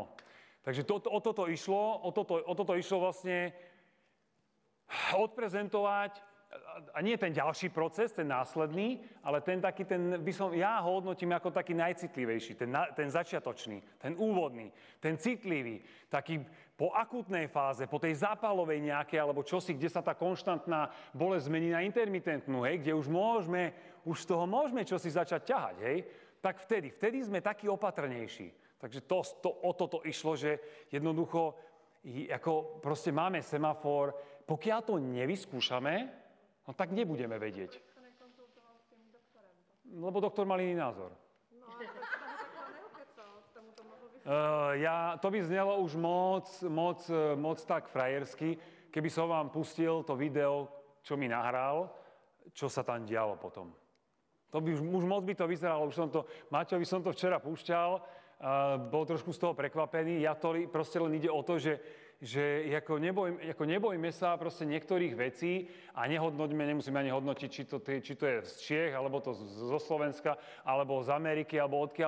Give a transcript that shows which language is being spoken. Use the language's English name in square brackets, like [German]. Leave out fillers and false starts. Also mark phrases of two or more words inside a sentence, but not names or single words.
[Slovak] Takže o toto išlo vlastne odprezentovať, a nie ten ďalší proces, ten následný, ale ja ho hodnotím ako taký najcitlivejší, ten začiatočný, ten úvodný, ten citlivý, taký po akútnej fáze, po tej zápalovej nejakej, alebo čosi, kde sa tá konštantná bolesť zmení na intermitentnú, hej, kde už z toho môžeme čosi začať ťahať, hej, tak vtedy sme takí opatrnejší. Takže o toto išlo, že jednoducho, ako proste máme semafor, pokiaľ to nevyskúšame, no tak nebudeme vedieť. To nekonzultoval s tým doktorem. Lebo doktor mal iný názor. [Czech] No a proč tam ho takhle neukecal? Jste mu to mohl vysvětlit? [Slovak] To by znelo už moc tak frajersky, keby som vám pustil to video, čo mi nahral, čo sa tam dialo potom. To by už moc by to vyzeralo, Maťovi som to včera púšťal, bol trošku z toho prekvapený, proste len ide o to, že nebojme sa proste niektorých vecí a nemusíme ani hodnotiť, či to je z Čiech, alebo to zo Slovenska, alebo z Ameriky, alebo odkiaľ.